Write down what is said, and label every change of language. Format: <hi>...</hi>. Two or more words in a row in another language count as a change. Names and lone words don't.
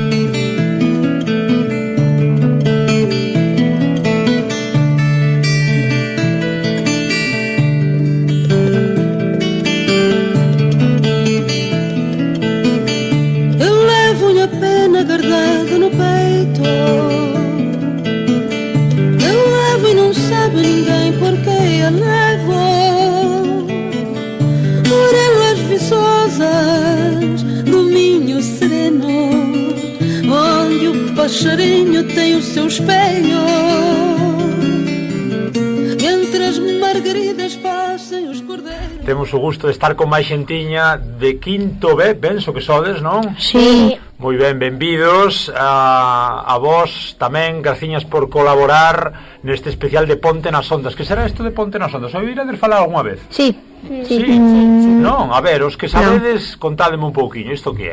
<pt>Eu levo a pena guardada no peito. Eu levo e não sabe ninguém porque eu levo. Orelhas viçosas do Minho sereno, onde o passarinho tem o seu espelho. Entre as margaridas passam os cordeiros.</pt> <gl>Temos o gusto de estar con máis xentiña de quinto B, penso que sodes, non? Sí. Moi ben, benvidos a vos tamén, graciñas por colaborar neste especial de Ponte nas Ondas. Que será isto de Ponte nas Ondas? Oirades falar algunha vez? Sí. Non, a ver, os que sabedes, contádeme un pouquiño, isto que é?</gl>